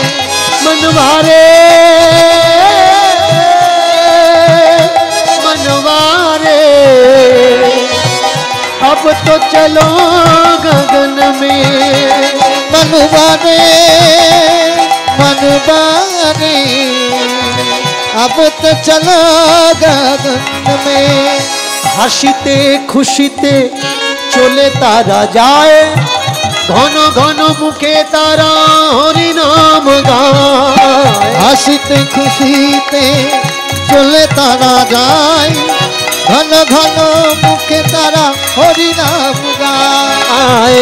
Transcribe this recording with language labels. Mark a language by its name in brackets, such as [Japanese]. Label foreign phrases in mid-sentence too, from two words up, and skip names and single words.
[Hindi] मनवारे मनवारे अब तो चलो गगन में, मनवारे मनवारे अब तो चलो गगन में। [Bangla] হাসিতে খুশিতে চলে তারা যায়, ঘন ঘন মুখে তারা হরি নাম গায়। হাসিতে খুশিতে চলে তারা যায়, ঘন ঘন মুখে তারা হরি নাম গায়।